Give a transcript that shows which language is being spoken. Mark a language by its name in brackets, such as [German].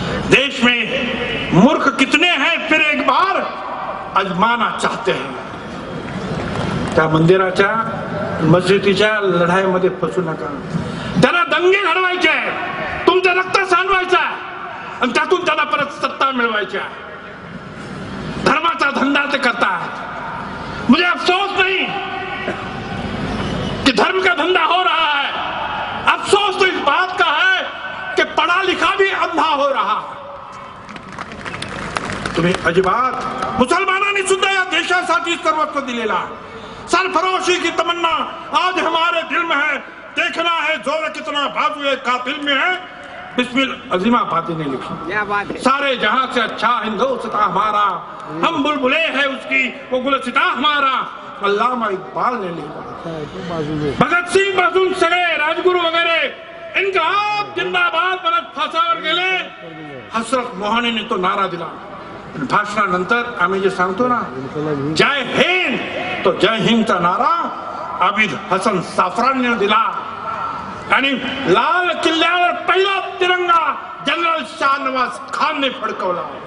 [Hindi] देश में मूर्ख कितने हैं फिर एक बार आजमाना चाहते हैं. [Marathi] त्या मंदिराच्या मस्जिदीच्या लढाईमध्ये फसू नका. त्यांना दंगे घडवायचे आहे, तुमचं रक्त सांडवायचं आहे आणि त्यातून त्यांना परत सत्ता मिळवायची आहे. धर्माचा धंदा ते करतात. [Hindi] मुझे अफसोस नहीं कि धर्म का धंधा हो रहा है, अफसोस तो इस बात का है कि पढ़ा लिखा भी अंधा हो रहा. [Marathi] तुम्ही अजिबात मुसलमानांनी सुद्धा या देशासाठी सर्वस्व दिलेला. [Hindi] सरफरोशी की तमन्ना आज हमारे दिल में है, देखना है जोर कितना बाजुए कातिल में है. बिस्मिल अजीमा फाती ने लिखी. सारे जहां से अच्छा हिंदुस्तान हमारा, हम बुलबुले हैं उसकी वो गुलसिता हमारा. अल्लामा इकबाल ने लिखा. [Marathi] भगत सिंग पासून सगळे राजगुरू वगैरे इनकलाब जिंदाबाद म्हणत फासावर गेले. हसरत मोहानीने तो नारा दिला. भाषणानंतर आम्ही जे सांगतो ना जय हिंद, तो जय हिंदचा नारा आबिद हसन साफरानने दिला आणि लाल किल्ल्यावर पहिला तिरंगा जनरल शाहनवाज खानने फडकवला.